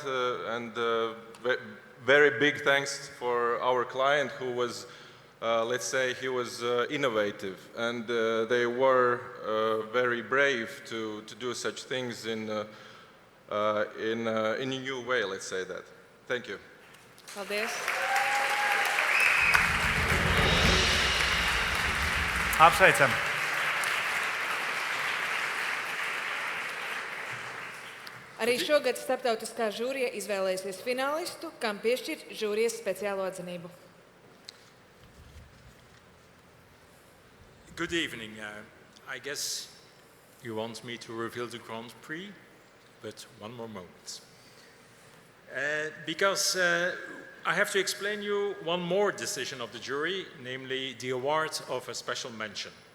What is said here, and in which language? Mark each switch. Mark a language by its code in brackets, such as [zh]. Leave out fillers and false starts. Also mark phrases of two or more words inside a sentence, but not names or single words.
[en] And very big thanks for our client, who was, let's say, he was innovative, and they were very brave to do such things in a new way, let's say that. Thank you. [lv] Paldies. Apsveicam. Arī šogad starptautiskā žūrija izvēlēsies finālistu, kam piešķir žūrijas speciālo atzinību. [en] Good evening. I guess you want me to reveal the Grand Prix, but one more moment. Because I have to explain you one more decision of the jury, namely the award of a special mention.